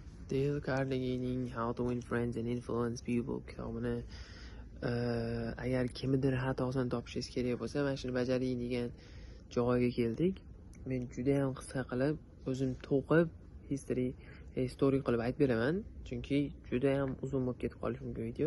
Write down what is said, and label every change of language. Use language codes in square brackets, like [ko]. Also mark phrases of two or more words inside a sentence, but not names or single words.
[uz] Dale Carnegie'ning How to Win Friends and Influence People kitobini agar kimnidir xatosini topishingiz kerak bo'lsa, mana shuni bajaring degan joyga keldik. Men juda ham qisqa qilib, o'zim to'qib story qilib aytib beraman, chunki juda ham uzun bo'lib ketib qolishi mumkin video.